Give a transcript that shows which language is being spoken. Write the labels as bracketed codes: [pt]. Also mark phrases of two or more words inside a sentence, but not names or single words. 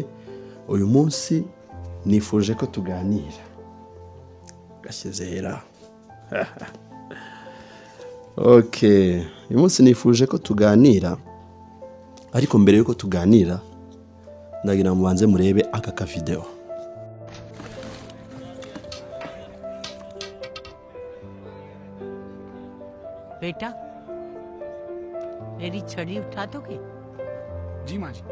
[rw] Uyu munsi nifuje ko tuganira. Gashyezera Okay, uyu munsi nifuje ko tuganira ariko mbere yuko tuganira ndagira mubanze murebe aka ka video. [hi] बेटा मेरी छड़ी उठा दोगे? जी माँ जी।